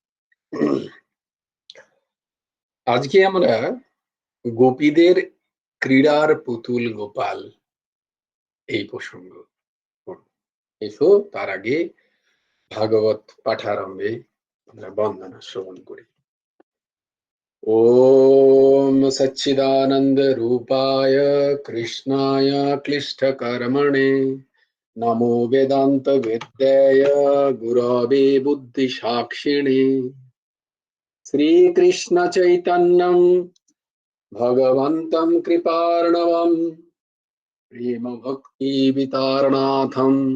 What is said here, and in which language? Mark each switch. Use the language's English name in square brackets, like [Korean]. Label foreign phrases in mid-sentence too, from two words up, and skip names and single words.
[Bangla] আজকে আমরা গোপীদের ক্রীড়ার পুতুল গোপাল এই প্রসঙ্গ করব। এসো তার আগে ভাগবত পাঠারম্ভে আমরা বন্দনা শ্রবণ করি। [Sanskrit] ओम सच्चिदानंद रूपाय कृष्णाय क्लिष्टकर्मणे नमो वेदांत विद्याय गुरवे बुद्धि साक्षिणे श्रीकृष्ण चैतन्यं भगवन्तं कृपार्णवं प्रेम भक्ति वितारणाथं